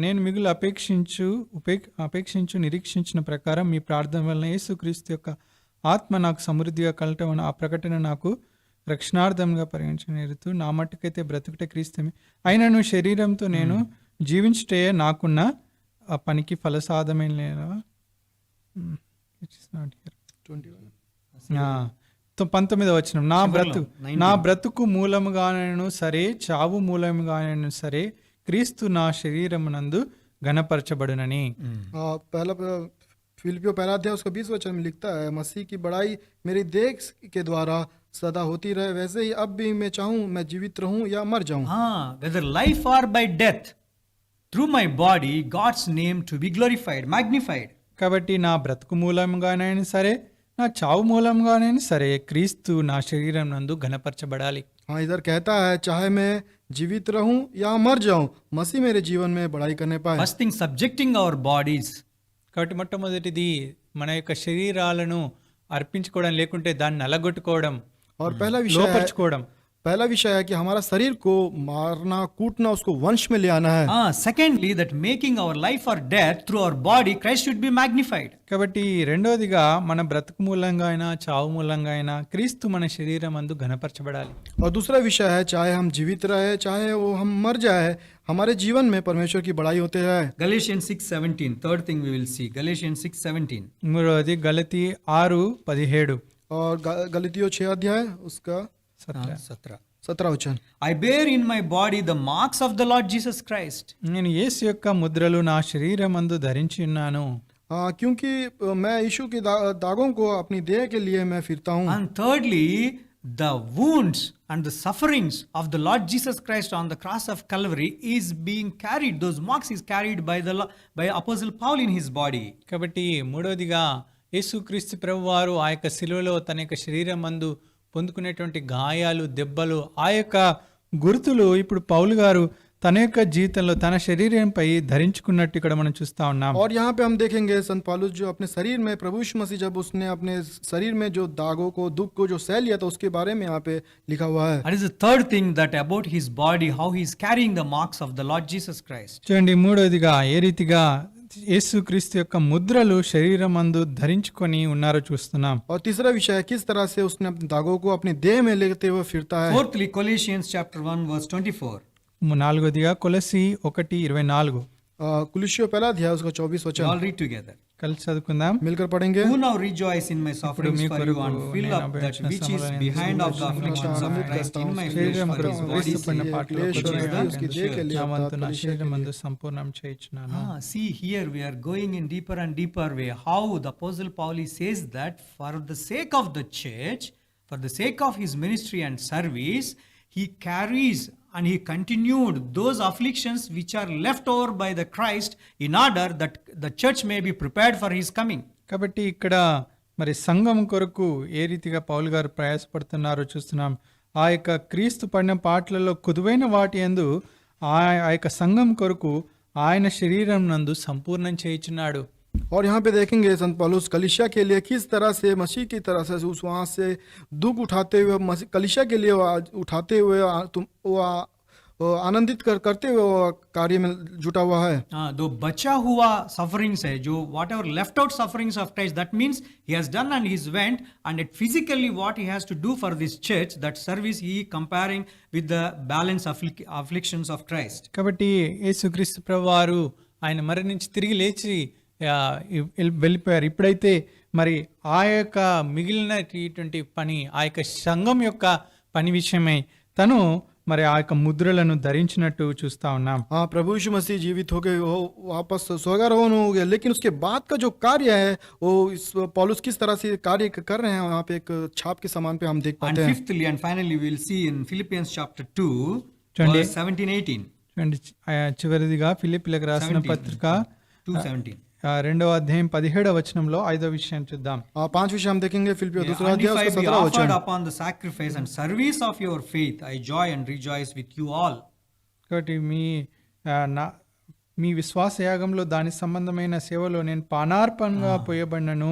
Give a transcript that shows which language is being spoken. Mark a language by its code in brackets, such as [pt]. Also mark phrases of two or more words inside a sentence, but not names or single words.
[te] నేను మిగులు అపేక్షించు నిరీక్షించిన ప్రకారం మీ ప్రార్థన వలన యేసుక్రీస్తు యొక్క ఆత్మ నాకు సమృద్ధిగా కలటం ఆ ప్రకటన నాకు రక్షణార్థంగా పరిగణించనేరుతూ నా మట్టుకైతే బ్రతుకుట క్రీస్తమే అయినను శరీరంతో నేను జీవించుటే నాకున్న ఆ పనికి ఫలసాధమైన లేదా 19వ వచనం. నా బ్రతుకు మూలముగానైనను సరే చావు మూలముగానైనను సరే క్రీస్తు నా శరీరమునందు ఘనపరచబడునని. [hi] पहला फिलिपियों पहला अध्याय उसका 20 वचन में लिखता है, मसीह की बड़ाई मेरी देह के द्वारा सदा होती रहे, वैसे ही अब भी मैं चाहूं मैं जीवित रहूं या मर जाऊं. [en] Whether life or by death, through my body God's name to be glorified, magnified. [te] కాబట్టి నా బ్రతుకు మూలంగానైనా సరే నా చావు మూలంగానైనా సరే క్రీస్తు నా శరీరం నందు ఘనపరచబడాలి. [hi] हाँ, इधर कहता है चाहे मैं जीवित रहूं या मर जाऊं, मसीह मेरे जीवन में बड़ाई करने पाए. [en] First thing, subjecting our bodies. [te] కాబట్టి మొట్టమొదటిది మన యొక్క శరీరాలను అర్పించుకోవడం, లేకుంటే దాన్ని నలగొట్టుకోవడం, [hi] और पहला विषय है कि हमारा शरीर को मारना कूटना, उसको वंश में ले आना है. [en] Secondly, that making our life or death through our body, Christ should be magnified. [te] కాబట్టి రెండవదిగా మన బ్రతుకు మూలంగా అయినా చావు మూలంగా అయినా క్రీస్తు మన శరీరం అందు ఘనపరచబడాలి. [hi] और दूसरा विषय है चाहे हम जीवित रहे चाहे वो हम मर जाए, हमारे जीवन में परमेश्वर की बड़ाई होते है. [en] Galatians 6:17. Third thing we will see, Galatians 6:17. [te] మూడవది గలతీ 6:17. [hi] और गलतियों 6 अध्याय उसका 17 वचन. [en] I bear in my body the marks of the Lord Jesus Christ. [te] నేను యేసు యొక్క ముద్రలు నా శరీరమందు ధరించి ఉన్నాను. [hi] क्योंकि मैं यीशु के दागों को अपनी देह के लिए मैं फिरता हूँ. [en] And thirdly, the wounds and the sufferings of the Lord Jesus Christ on the cross of Calvary is being carried. Those marks is carried by Apostle Paul in his body. [te] కాబట్టి మూడవదిగా యేసుక్రీస్తు ప్రభువారు ఆ యొక్క శిలువలో తన యొక్క శరీరం మందు పొందుకునేటువంటి గాయాలు, దెబ్బలు, ఆ యొక్క గుర్తులు ఇప్పుడు పౌలు గారు తన యొక్క జీవితంలో తన శరీరంపై ధరించుకున్నట్టు ఇక్కడ మనం చూస్తా ఉన్నాం. [hi] और यहाँ पे हम देखेंगे संत पौलुस जो अपने शरीर में प्रभु यीशु मसीह जब उसने अपने शरीर में जो दागों को दुख को जो सह लिया था उसके बारे में यहाँ पे लिखा हुआ है. [en] And is the third thing that about his body, how he is carrying the marks of the Lord Jesus Christ. [te] చూడండి మూడవదిగా ఏ రీతిగా యేసుక్రీస్తు యొక్క ముద్రలు శరీరమందు ధరించుకొని ఉన్నారో చూస్తున్నాం. [hi] और तीसरा विषय है किस तरह से उसने अपने दागों को अपने देह में लेते हुए फिरता है. [en] Fourthly, Colossians chapter 1 verse 24. [te] నాలుగోదిగా కొలసి 1:24. [hi] कुलिस्सियों पहला अध्याय उसका 24 वचन. [en] All read together. [te] కలిసి చదువుకుందాం. [hi] मिलकर पढ़ेंगे. [en] Who now rejoice in my sufferings for you and fill up that which is behind of the afflictions of Christ in my flesh [te] శరీరం [en] for his [te] కొరకు [en] body's [te] వేసుకున్న [en] sake, [te] పాటలు [en] which is the church. [te] నా వంతు నా శరీరమందు సంపూర్ణం చేయుచున్నాను. [en] See here we are going in deeper and deeper way. How the Apostle Paul says that for the sake of the church, for the sake of his ministry and service, he carries and he continued those afflictions which are left over by the Christ in order that the church may be prepared for his coming. [te] కాబట్టి ఇక్కడ మరి సంఘం కొరకు ఏ రీతిగా పౌలు గారు ప్రయాసపడుతున్నారో చూస్తున్నాం. ఆ యొక్క క్రీస్తు పడిన పాటలలో కుదువైన వాటి యందు ఆ యొక్క సంఘం కొరకు ఆయన శరీరం నందు సంపూర్ణం చేయుచున్నాడు. [hi] और यहाँ पे देखेंगे संत पौलुस कलीसिया के लिए किस तरह से मसीह की तरह से उस वहाँ से दुख उठाते हुए कलीसिया के लिए उठाते हुए आनंदित करते हुए कार्य में जुटा हुआ है. दो बचा हुआ [en] sufferings [hi] है जो [en] whatever left out sufferings of Christ, that means he has done and he's went, and it physically what he has to do for this church, that service he comparing with the balance afflictions of Christ. [te] కాబట్టి యేసుక్రీస్తు ప్రభువారు ఆయన మరణించి తిరిగి లేచి వెళ్ళిపోయారు. ఇప్పుడైతే మరి ఆ యొక్క మిగిలినటువంటి పని, ఆ యొక్క సంఘం యొక్క పని విషయమై తను మరి ఆ యొక్క ముద్రలను ధరించినట్టు చూస్తా ఉన్నాం. [hi] हाँ, प्रभु यीशु मसीह जीवित हो गए, वो वापस स्वर्गारोहण हो गया, लेकिन उसके बाद का जो कार्य है वो इस पौलुस किस तरह से कार्य कर रहे हैं वहाँ पे एक छाप के समान पे हम देख [en] And [hi] पाते हैं. [en] fifthly and finally, we will see in Philippians chapter 2, Twenty- verse 17-18. [te] చూడండి, చివరిదిగా ఫిలిప్పీలకు రాసిన 17, పత్రిక 2:17. 2వ అధ్యాయం 17వ వచనంలో 5వ విషయం చూద్దాం. [hi] 5 विषय हम देखेंगे फिलिपियों [en] Yeah, [hi] दूसरा [en] and [hi] अध्याय [en] if I [hi] उसका [en] be [hi] 17वां [en] offered [hi] वचन. [en] upon the sacrifice and service of your faith, I joy and rejoice with you all. [te] కాబట్టి మీ విశ్వాస యాగంలో దాని సంబంధమైన సేవలో నేను పానార్పణగా పోయబడినను,